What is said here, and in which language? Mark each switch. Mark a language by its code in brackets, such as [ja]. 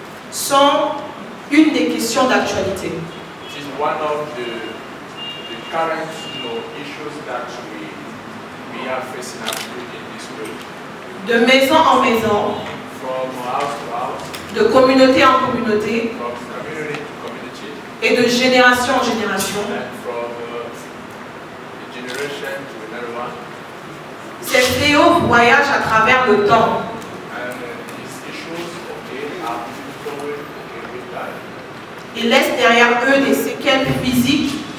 [fr] sont une des questions d'actualité. [en] it is one of the current issues that we are facing in this world. [fr] De maison en maison, [en] From house to house, [fr] de communauté en communauté [en] from community to community, [fr] et de génération en génération. [en] and from a generation to another one. [fr] Ces fléaux voyagent à travers le temps. [en] And these issues, are moving forward with time. [fr] Ils laissent derrière eux des séquelles physiques,